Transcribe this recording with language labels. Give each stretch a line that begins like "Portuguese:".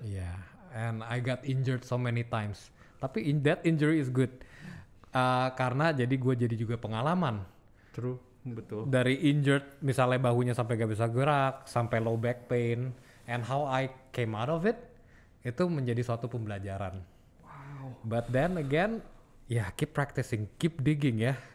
English: Yeah, and I got injured so many times. Tapi that injury is good.
Indonesian: Karena jadi gue jadi juga pengalaman.
English: True, betul.
Indonesian: Dari injured misalnya bahunya sampai gak bisa gerak, sampai low back pain,
English: and how I came out of it,
Indonesian: itu menjadi suatu pembelajaran. Wow.
English: But then again, ya keep practicing, keep digging ya.